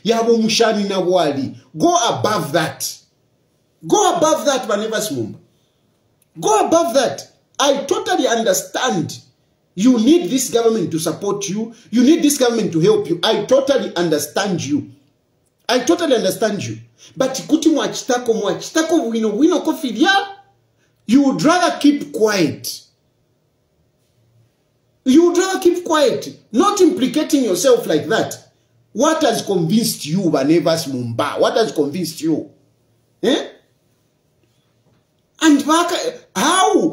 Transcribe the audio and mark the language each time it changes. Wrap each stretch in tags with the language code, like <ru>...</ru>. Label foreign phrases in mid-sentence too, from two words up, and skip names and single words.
<en>Go above that. Go above that, Nevers Mumba. Go above that. I totally understand. You need this government to support you. You need this government to help you. I totally understand you.</en> <bem>But kuti mwachitako wino kofidia,</bem> <en>you would rather keep quiet. You would rather keep quiet, not implicating yourself like that. What has convinced you, Nevers Mumba? What has convinced you? And how?</en>